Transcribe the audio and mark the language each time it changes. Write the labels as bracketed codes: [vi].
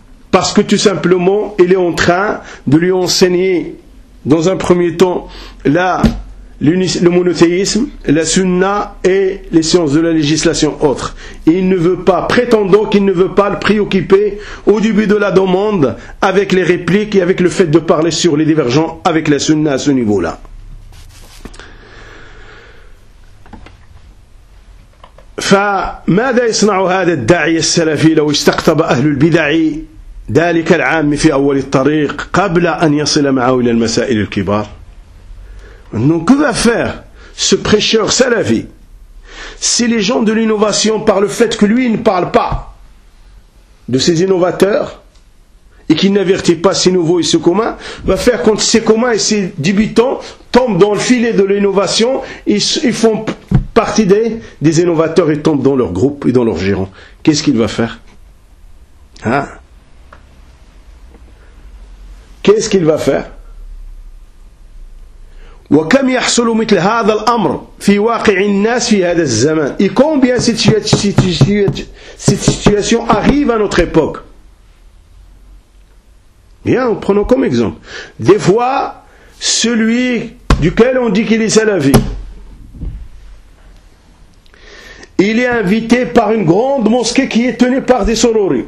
[fr] Parce que tout simplement, il est en train de lui enseigner, dans un premier temps, le monothéisme, la sunna et les sciences de la législation autres. Il ne veut pas, prétendant qu'il ne veut pas le préoccuper au début de la demande avec les répliques et avec le fait de parler sur les divergents avec la sunna à ce niveau-là. [ar] فماذا يصنع هذا الداعي السلفي لو استقطب أهل البدع ذلك العام في أول الطريق قبل أن يصل معه إلى المسائل الكبار. [fr] Donc que va faire ce prêcheur salafi si les gens de l'innovation par le fait que lui ne parle pas de ses innovateurs et qu'il n'avertit pas ses nouveaux et ses communs va faire quand ses communs et ses débutants tombent dans le filet de l'innovation et ils font partie des innovateurs et tombent dans leur groupe et dans leur giron. Qu'est-ce qu'il va faire? Hein? Qu'est-ce qu'il va faire? [ar] وكم يحصل مثل هذا الأمر في واقع الناس في هذا الزمن. [fr] Et combien cette situation arrive à notre époque? Bien, prenons comme exemple. Des fois, celui duquel on dit qu'il est salafi, il est invité par une grande mosquée qui est tenue par des sororis.